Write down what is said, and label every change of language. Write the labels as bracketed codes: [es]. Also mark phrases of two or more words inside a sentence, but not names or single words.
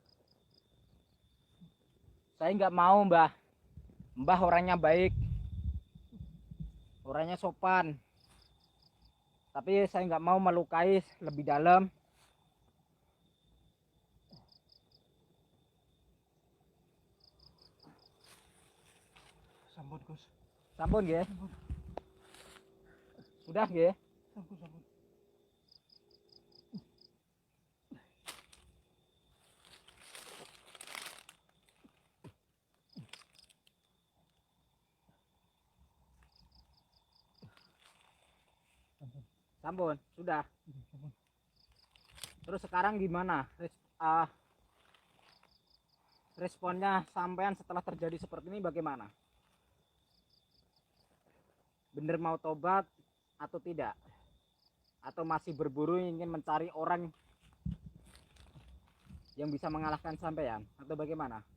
[id] Saya nggak mau Mbah. Mbah orangnya baik, orangnya sopan. Tapi saya nggak mau melukai lebih dalam. Sampun Gus. [jv] Sampun nggih. [id] Sudah nggih. [jv] Sampun sampun. [id] Sampun, sudah. Sampun. Terus sekarang gimana? Responnya sampean setelah terjadi seperti ini bagaimana? Bener mau tobat atau tidak? Atau masih berburu ingin mencari orang yang bisa mengalahkan sampean atau bagaimana?